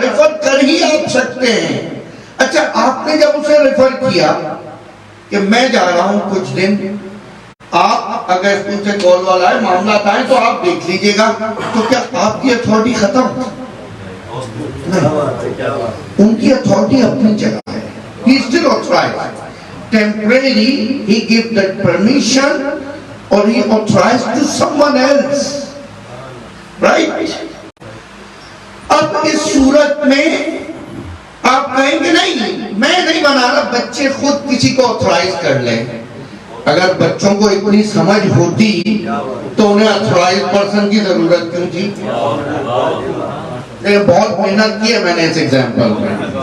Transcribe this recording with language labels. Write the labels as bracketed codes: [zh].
[ur] Refer کر ہی آپ سکتے ہیں. اچھا، آپ نے جب اسے ریفر کیا کہ میں جا رہا ہوں کچھ دن، آپ اگر اسکول سے کال والا ہے، معاملات آئیں تو آپ دیکھ لیجئے گا، تو کیا آپ کی اتھارٹی ختم؟ نہیں، ان کی اتھارٹی اپنی جگہ ہے. [en] He is still authorized. Temporarily he gives that permission or he authorized to someone else. Right? [ur] اب اس صورت میں آپ کہیں گے نہیں میں نہیں بنا رہا، بچے خود کسی کو آتھورائز کر لیں. اگر بچوں کو اتنی سمجھ ہوتی تو انہیں آتھورائز پرسن کی ضرورت کیوں تھی؟ بہت محنت کی ہے میں نے اس ایگزامپل میں.